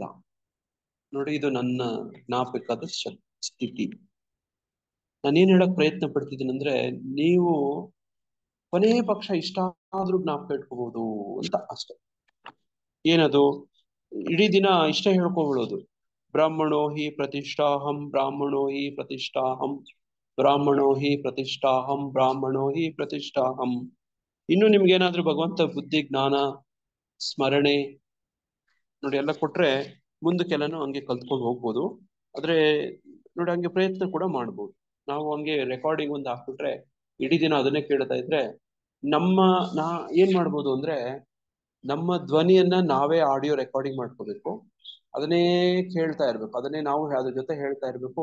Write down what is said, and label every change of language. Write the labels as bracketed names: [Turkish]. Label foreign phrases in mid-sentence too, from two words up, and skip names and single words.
[Kannada] ನೋಡಿ ಇದು ನನ್ನ ಜ್ಞಾಪಕದ ಸ್ಥಿತಿ. ನಾನೇನ್ ಹೇಳಕ್ ಪ್ರಯತ್ನ ಪಡ್ತಿದ್ದೀನಿ ಅಂದ್ರೆ ನೀವು ಕೊನೆ ಪಕ್ಷ ಇಷ್ಟ ಆದ್ರೂ ಜ್ಞಾಪಕ ಇಟ್ಕೋಬಹುದು ಅಂತ ಅಷ್ಟೆ. ಏನದು? ಇಡೀ ದಿನ ಇಷ್ಟ ಹೇಳ್ಕೊಬಿಡೋದು, [Sanskrit] ಬ್ರಾಹ್ಮಣೋ ಹಿ ಪ್ರತಿಷ್ಠಾಹಂ, ಬ್ರಾಹ್ಮಣೋ ಹಿ ಪ್ರತಿಷ್ಠಾಹಂ, ಬ್ರಾಹ್ಮಣೋ ಹಿ ಪ್ರತಿಷ್ಠಾಹಂ, ಬ್ರಾಹ್ಮಣೋ ಹಿ ಪ್ರತಿಷ್ಠಾಹಂ. [Kannada] ಇನ್ನು ನಿಮ್ಗೇನಾದ್ರೂ ಭಗವಂತ ಬುದ್ಧಿ ಜ್ಞಾನ ಸ್ಮರಣೆ ನೋಡಿ ಎಲ್ಲ ಕೊಟ್ರೆ ಮುಂದಕ್ಕೆಲ್ಲನೂ ಹಂಗೆ ಕಲ್ತ್ಕೊಂಡು ಹೋಗ್ಬೋದು. ಆದ್ರೆ ನೋಡಿ ಹಂಗೆ ಪ್ರಯತ್ನ ಕೂಡ ಮಾಡ್ಬೋದು. ನಾವು ಹಂಗೆ ರೆಕಾರ್ಡಿಂಗ್ ಒಂದು ಹಾಕ್ಬಿಟ್ರೆ ಇಡೀ ದಿನ ಅದನ್ನೇ ಕೇಳ್ತಾ ಇದ್ರೆ ನಾ ಏನ್ ಮಾಡ್ಬೋದು ಅಂದ್ರೆ ನಮ್ಮ ಧ್ವನಿಯನ್ನ ನಾವೇ [English] audio recording [Kannada] ಮಾಡ್ಕೋಬೇಕು, ಅದನ್ನೇ ಕೇಳ್ತಾ ಇರ್ಬೇಕು, ಅದನ್ನೇ ನಾವು ಅದ್ರ ಜೊತೆ ಹೇಳ್ತಾ ಇರ್ಬೇಕು.